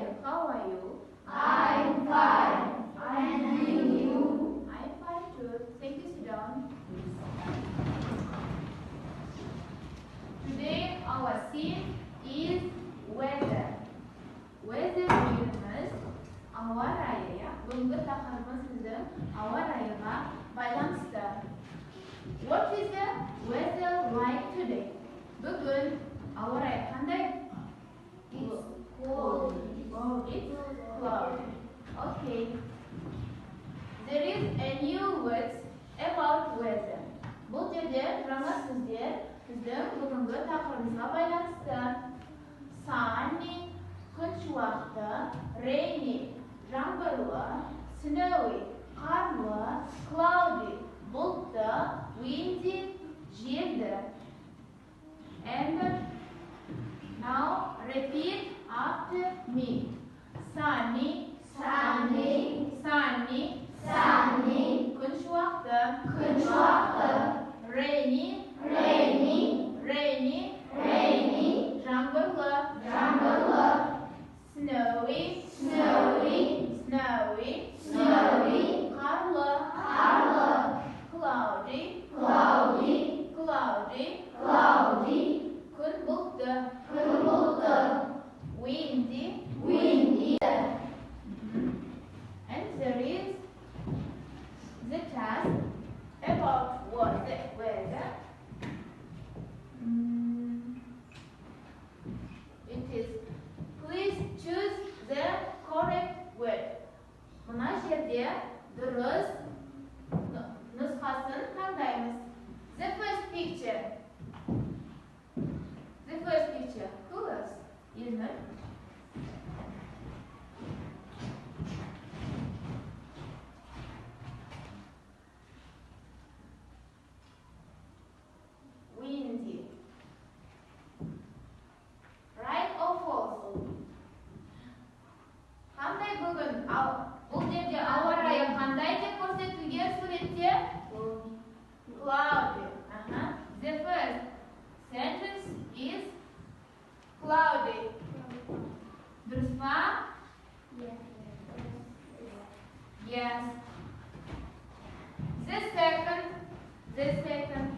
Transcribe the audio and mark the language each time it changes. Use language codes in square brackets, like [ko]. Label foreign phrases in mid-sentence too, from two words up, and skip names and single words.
[en] How are you? I'm fine. And you? I'm fine too. Thank you. Sit down, please. Today our theme is weather. Weather means [kk] ауа райы, [en] ya. [kk] Бүгінгі тақырыбымыз біздің ауа райыға байланысты. [en] What is the weather like today? [kk] Бүгін ауа райы қандай? [en] It's cold. Oh, it's cloudy. Okay. There is a new words about weather. [kk] Бұл жерде жаңа сөздер біздің бүгінгі тақырыбымызға байланысты. Sunny, күн шуақты, rainy, жаңбырлы, snowy, қарлы, cloudy, бұлтты, windy, желді. [en] And now repeat after me. Sunny, Sunny, sunny, sunny, [kk] күн шуақты, күн шуақты, [en] rainy, rainy, rainy, rainy, [kk] жаңбырлы, жаңбырлы, [en] snowy, snowy, snowy, snowy, [kk] қарлы, қарлы, [en] cloudy, cloudy, cloudy, cloudy, [kk] күн бұлтты, күн бұлтты, [en] windy, windy. and there is the task about what the weather. It is please choose the correct word. [kk] Мына жерде дұрыс нұсқасын таңдаймыз. [en] The first picture. The first picture. Who else? Ilmer. Windy. Right or false? [kk] Қандай бүгін бұл жерде ауа райы қандай деп көрсетілген суретте? [en] Cloudy. The first sentence is cloudy. [kk] Дұрыс па? [en] Yes. The second.